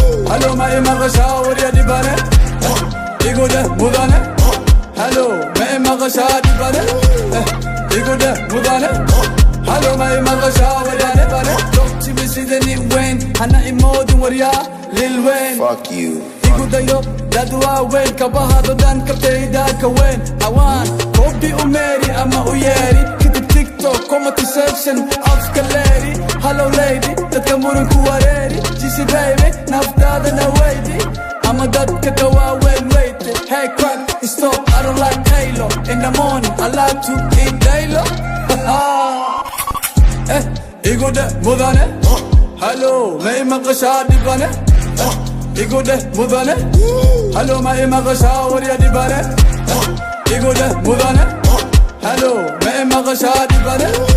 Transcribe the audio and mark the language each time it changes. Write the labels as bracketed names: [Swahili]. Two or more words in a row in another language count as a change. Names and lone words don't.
[Somali] Hello, ma i maqashaa warya dhibane? Igu dheh, mudane. Hello, ma i maqashaa dhibane? Eh, igu dheh, mudane. Hello, ma i maqashaa wadane? Dogtiba sida nin weyn, hana imoodin waryaa, Lil Wayne. [English] Fuck you. [Somali] Igu dayo, dad waaweyn, kabahado dhan kabtayda ka weyn. Hawaan, koobi u meeri ama u yeeri. Kadib TikTok, [English] comment section, [Somali] afka leeri. [English] Hello lady, [Somali] dadka muran ku wareeri. Jisi baby, naftaada na weydi. Ama dadka ka waaweyn weyte. [English] Hey, crack, stop, I don't like Halo. In the morning, I like to eat Daylo. [Somali] Eh, igu dheh mudane. Hello, ma i maqashaa dhibane? Igu dheh mudane. Hello, ma i maqashaa warya dhibane? Igu dheh mudane, hello, ma i maqashaa dhibane?